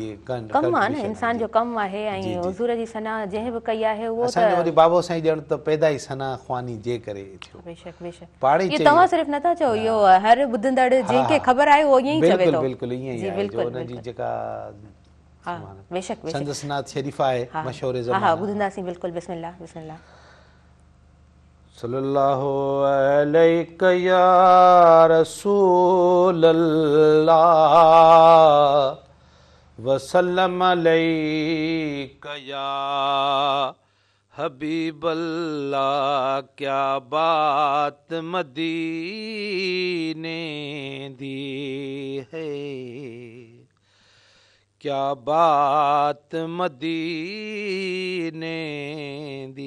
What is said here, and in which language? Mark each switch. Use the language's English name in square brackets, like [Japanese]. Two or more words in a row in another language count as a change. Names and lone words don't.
[Sindhi] कमु आहे न, इंसान जो कमु आहे। ऐं हुज़ूर जी सना जंहिं बि कई आहे उहो असांजो वरी बाबो साईं ॼण त पैदा ई सना ख़्वानी जे करे थियो। बेशक बेशक। पाणी तव्हां सिर्फ़ु नथा चओ, इहो हर ॿुधंदड़ जंहिंखे ख़बर आहे उहो ईअं ई चवे थो। बिल्कुलु ईअं ई आहे जो उनजी जेका बेशक संदसि नात शरीफ़ आहे मशहूर ज़माना। हा ॿुधंदासीं बिल्कुलु। बिस्मिल्लाह बिस्मिल्लाह। [Arabic] صلى الله عليك يا رسول الله وسلم عليك يا حبيب الله. [Punjabi] ਕਿਆ ਬਾਤ ਮਦੀਨੇ ਦੀ ਹੈ, ਕਿਆ ਬਾਤ ਮਦੀਨੇ ਦੀ।